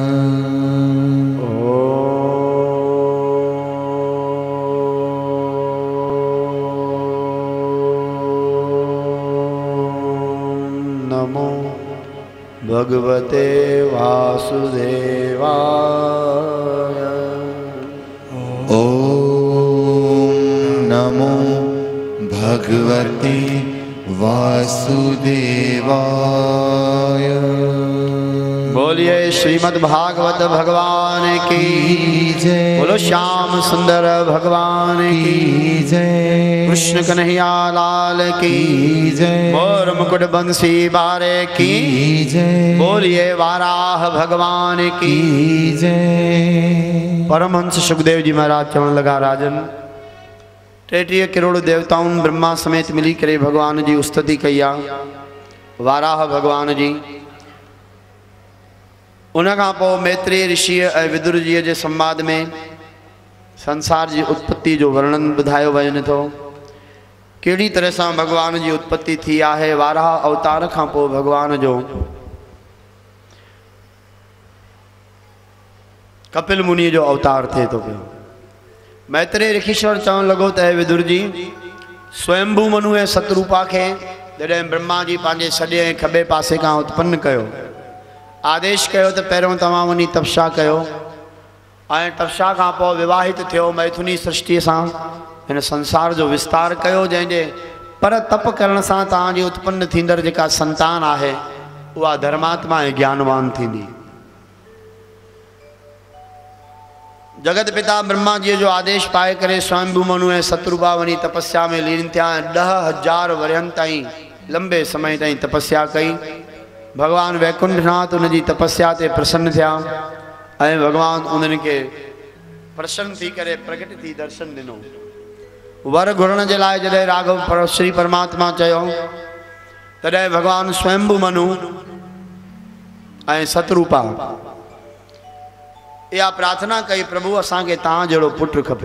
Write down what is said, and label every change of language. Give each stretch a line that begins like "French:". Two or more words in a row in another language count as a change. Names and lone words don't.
Sanskrit: नमो भगवते वासुदेवाय। ओम नमो भगवते वासुदेवाय।
Hindi: बोलिए श्रीमद् भागवत भगवान की जय। बोलो श्याम सुंदर भगवान की जय। कृष्ण कन्हैया लाल की जय। मोर मुकुट बंसी बारे की जय। बोलिए वाराह भगवान की जय।
Sindhi: परमहंस सुखदेव जी महाराज चवण लगा, राजन 33 करोड़ देवताउन ब्रह्मा समेत मिली करे भगवान जी स्तुति कई आ। वाराह भगवान जी उनखां पोइ मैत्रेय ऋषि ऐं विदुर जी जे संवाद में संसार की उत्पत्ति जो वर्णन ॿुधायो वञे थो। कहिड़ी तरह सां भगवान जी उत्पत्ति थी आहे। वाराह अवतार खां पोइ भगवान जो कपिल मुनि जो अवतार थिए थो पियो। मैत्रेय ऋषिश्वर चवण लॻो त हे विदुर जी, स्वयंभू मनु ऐं सतरूपा खे जॾहिं ब्रह्मा जी पंहिंजे सॼे ऐं खॿे पासे खां उत्पन्न कयो, आदेश कयो त पहिरियों तव्हां वञी तपस्या कयो ऐं तपस्या खां पोइ विवाहित थियो, मैथुनी सृष्टिअ सां हिन संसार जो विस्तार कयो, जंहिंजे पर तप करण सां तव्हांजी उत्पन्न थींदड़ जेका संतान आहे उहा धर्मात्मा ऐं ज्ञानवान थींदी। जगत पिता ब्रह्मा जी जो आदेश पाए करे स्वयंभू मनु ऐं सतरूपा वञी तपस्या में लीन थिया ऐं 10,000 वर्षनि ताईं लंबे समय ताईं तपस्या कई। भगवान वैकुंठनाथ उन जी तपस्या ते प्रसन्न थिया ऐं भगवान उन्हनि खे प्रसन्न थी करे प्रकट थी दर्शन ॾिनो। वर घुरण जे लाइ जॾहिं राघव श्री परमात्मा चयो, तॾहिं भगवान स्वयंभू मनु ऐं सतरूपा इहा प्रार्थना कई, प्रभु असांखे तव्हां जहिड़ो पुटु खपे।